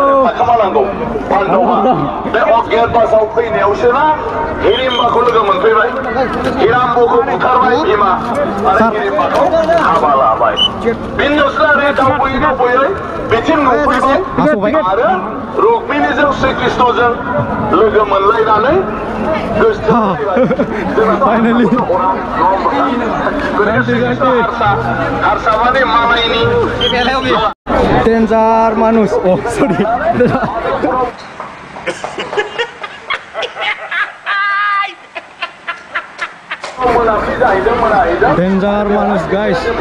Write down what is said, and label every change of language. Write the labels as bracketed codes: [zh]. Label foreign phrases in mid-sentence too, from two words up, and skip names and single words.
[brx] खालामनांगौ बान्द'आ बे अज्ञात बासाव फैनायावसो ना हिरिम्बाखौ लोगो मोनफैबाय। हिराम्बखौ बुथारबाय बिमा आरो हिरिम्बाखौ हाबा लाबाय। बिनिउसो आरो दावबोयै बिथिं नुफैबाय आरो रुक्मिणीजों श्रीकृष्णजों लोगो मोनलायनानै [en] Finally. Harsavani Malaini. Danger manus. Oh sorry. Danger manus guys.